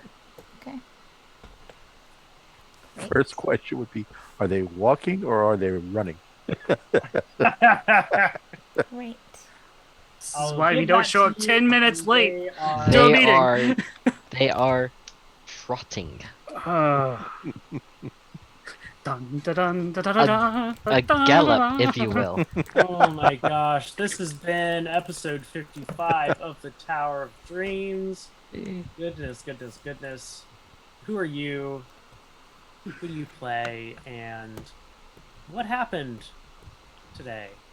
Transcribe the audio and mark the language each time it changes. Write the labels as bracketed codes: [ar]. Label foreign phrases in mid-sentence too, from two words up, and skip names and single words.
[en] Okay. Great. First question would be: are they walking or are they running? Great. This is I'll why we give don't that show to up you 10 minutes when late. they are- Do a They meeting. are. They are trotting. Dun, da, dun, da, da, da, da, A da, gallop, da, if you will. Oh my gosh, this has been episode 55 of the Tower of Dreams. Goodness, goodness, goodness. Who are you? Who do you play? And what happened today?